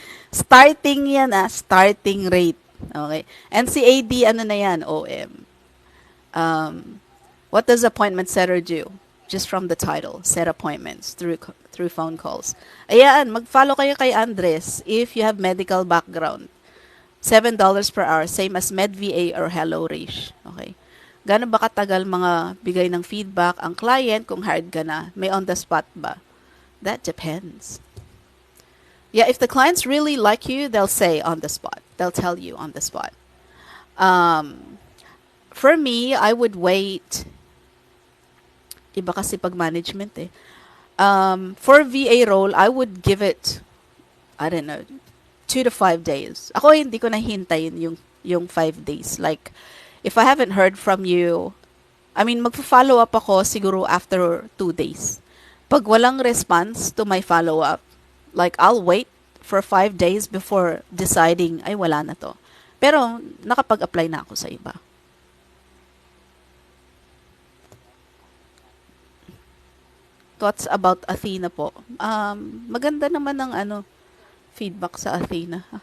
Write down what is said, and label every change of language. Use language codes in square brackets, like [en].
[tl] Starting yan, starting rate. Okay? And si AD, ano na yan? OM. [en] What does appointment setter do? Just from the title, set appointments through phone calls. [tl] Ayan, mag-follow kayo kay Andres [en] if you have medical background. $7 per hour, same as MedVA or Hello Rish. Okay? [tl] Gano'n ba katagal mga bigay ng feedback ang client kung hired ka na? May on the spot ba? [en] That depends. Yeah, if the clients really like you, they'll say on the spot. They'll tell you on the spot. For me, I would wait. [tl] Iba kasi pag management eh. [en] For VA role, I would give it, I don't know, 2 to 5 days. [tl] Ako hindi ko nahintayin yung 5 days. [en] Like, if I haven't heard from you, I mean, [tl] magpo-follow up ako siguro [en] after 2 days. Pag walang response to my follow-up, like, I'll wait for 5 days before deciding, [tl] ay, wala na to. Pero, nakapag-apply na ako sa iba. Thoughts about Athena po. Maganda naman ang feedback sa Athena.